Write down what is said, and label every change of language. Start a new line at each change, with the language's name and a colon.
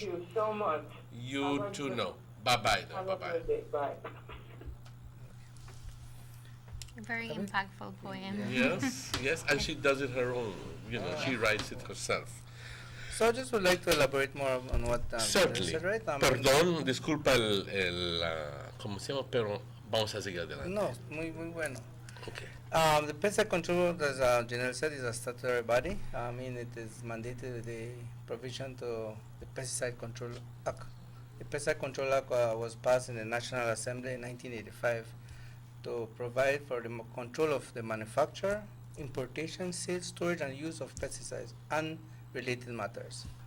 English: Thank you so much. You too know. Bye-bye now. Bye-bye. Bye. A very impactful poem. Yes, and she does it her own. You know, she writes it herself. So I just would like to elaborate more on what Certainly. said, right?
Spanish: Perdón, disculpa ¿cómo se llama? Pero vamos a seguir adelante. No, muy bueno.
English: Okay. The pesticide control, as Janelle said, is a statutory body. I mean, it is mandated with the provision to the Pesticide Control Act. The Pesticide Control Act was passed in the National Assembly in 1985 to provide for the control of the manufacture, importation, sales, storage, and use of pesticides and related matters.